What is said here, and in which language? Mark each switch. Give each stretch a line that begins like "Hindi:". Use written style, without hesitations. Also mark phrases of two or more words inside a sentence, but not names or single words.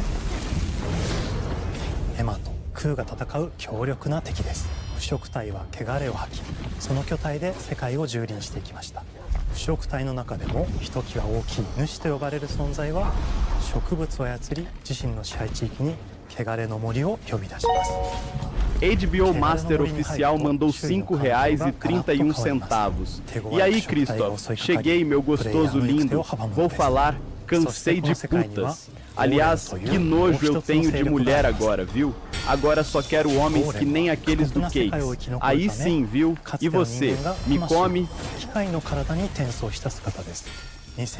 Japanese: エマとクーが戦う強力な敵です。腐植体は汚れを吐き、その巨体で世界を蹂躙していきました。腐植体の中でもひときわ大きい主と呼ばれる存在は、植物を操り自身の支配地域に汚れの森を呼び出します。
Portuguese: HBO Master Oficial mandou R$5,31. E aí, Christoph? Cheguei, meu gostoso lindo. Vou falar, cansei de putas. Aliás, que nojo eu tenho de mulher agora, viu? Agora só quero homens que nem aqueles do Cakes. Aí sim, viu? E você, me come?